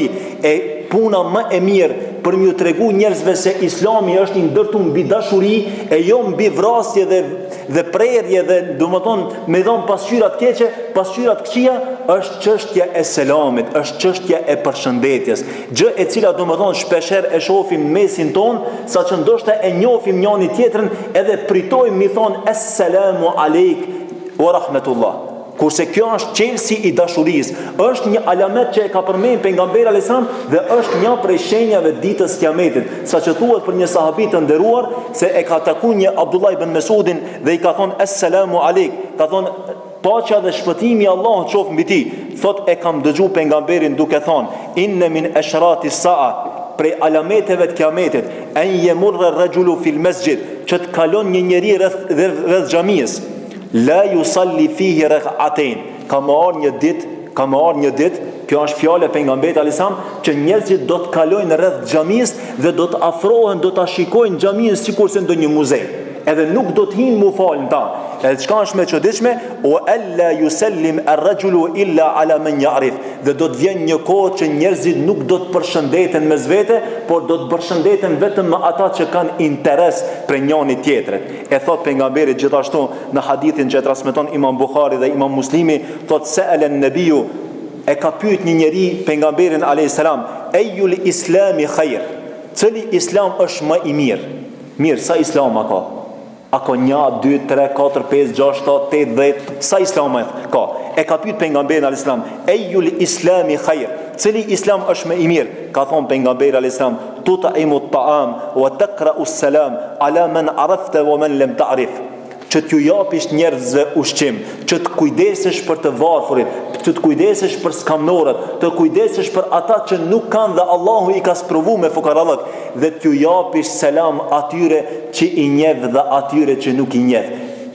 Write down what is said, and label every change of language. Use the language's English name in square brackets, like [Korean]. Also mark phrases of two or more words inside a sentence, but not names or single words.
[Albanian] E puna më e mirë për m'ju tregu njerëzve se Islami është i ndërtuar mbi dashuri e jo mbi vrasje dhe prerje dhe domethënë me dhon pasqyra të keqe, pasqyra të këqija, është çështja e selamit, është çështja e përshëndetjes. Gjë e cila domethënë shpeshherë e shohim mesin ton, saqë ndoshta e njohim njëri tjetrin edhe pritojmë mi thon [Arabic] السلام عليك ورحمة الله. [Albanian] Kurse kjo është qelsi i dashurisë, është një alamet që e ka përmendur pejgamberi [Arabic] عليه السلام [Albanian] dhe është një prej shenjave ditës kiametit, saqë thuhet për një sahabi të nderuar se e ka takuar një Abdullah ibn Mesudin dhe i ka thonë [Arabic] السلام عليك, [Albanian] ka thonë paqja dhe shpëtimi i Allahut qoftë mbi ti. Thot e kam dëgjuar pejgamberin duke thonë [Arabic] إن من أشراط الساعة, [Albanian] prej alameteve të kiametit, [Arabic] أن يمر الرجل في المسجد, [Albanian] që të kalon një njeri rreth xhamisë, [Arabic] لا يصلي فيه ركعتين, [Albanian] ka marrë një ditë, kjo është fjala e pejgamberit [Arabic] عليه السلام, [Albanian] që njerëzit do të kalojnë rreth xhamisë dhe do të afrohen, do ta shikojnë xhamin sikurse ndonjë muze. Edhe nuk do të hinë mu falën ta. Edhe çka është më e çuditshme, o [Arabic] ألا يسلم الرجل إلا على من يعرف, [Albanian] dhe do të vjen një kohë që njerëzit nuk do të përshëndeten mes vete, por do të përshëndeten vetëm me ata që kanë interes për njëri tjetrit. E thot pejgamberi gjithashtu në hadithin që e transmeton Imam Buhari dhe Imam Muslimi, thot [Arabic] سأل النبي, [Albanian] e ka pyet një njeri pejgamberin [Arabic] عليه السلام, أي الإسلام خير, [Albanian] cili islam është më i mirë? Mirë, sa islam ka? A ka 1, 2, 3, 4, 5, 6, 7, 8, 10, sa islam ka? E ka pyet pejgamberin [Arabic] عليه السلام, أي الإسلام خير, [Albanian] cili islam është më i mirë? Ka thonë pejgamberi [Arabic] عليه السلام تطعم الطعام وتقرأ السلام على من عرفت ومن لم تعرف, [Albanian] që t'ju japish njerëzve ushqim, që të kujdesesh për të varfurit, që të kujdesesh për skamnorët, të kujdesesh për ata që nuk kanë dhe Allahu i ka sprovu me fukarallëk, dhe t'ju japish selam atyre që i njeh dhe atyre që nuk i njeh.